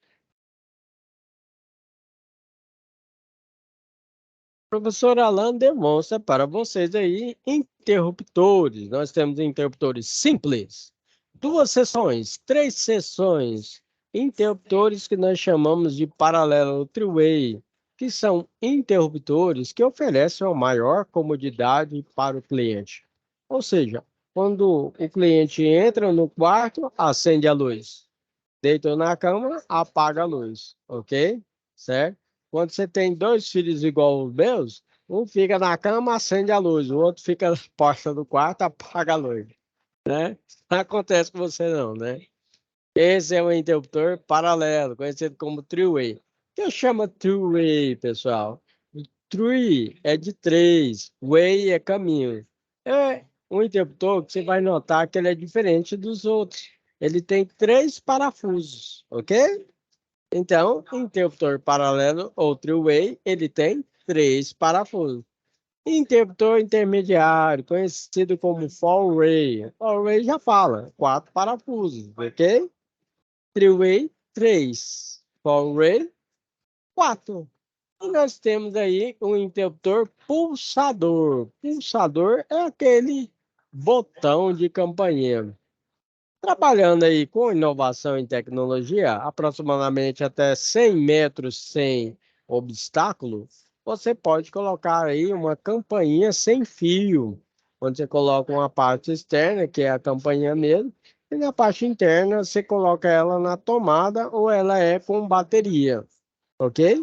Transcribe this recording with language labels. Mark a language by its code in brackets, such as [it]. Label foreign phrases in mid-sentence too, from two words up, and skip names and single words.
[pt] O professor Alan demonstra para vocês aí interruptores. Nós temos interruptores simples, 2 seções, 3 seções, interruptores que nós chamamos de paralelo three-way, que são interruptores que oferecem uma maior comodidade para o cliente. Ou seja, quando o cliente entra no quarto, acende a luz. Deitou na cama, apaga a luz, ok? Certo? Quando você tem 2 filhos igual os meus, um fica na cama, acende a luz, o outro fica na porta do quarto, apaga a luz, né? Não acontece com você não, né? Esse é um interruptor paralelo, conhecido como three-way. O que chama three-way, pessoal? Three é de 3, way é caminho. É um interruptor que você vai notar que ele é diferente dos outros. Ele tem 3 parafusos, ok? Então, interruptor paralelo ou three-way, ele tem 3 parafusos. Interruptor intermediário, conhecido como four-way. Four-way já fala, 4 parafusos, ok? Three-way, 3. Four-way, 4. E nós temos aí um interruptor pulsador. Pulsador é aquele botão de campainha. Trabalhando aí com inovação e tecnologia, aproximadamente até 100 metros sem obstáculo, você pode colocar aí uma campainha sem fio, onde você coloca uma parte externa, que é a campainha mesmo, e na parte interna você coloca ela na tomada ou ela é com bateria, ok?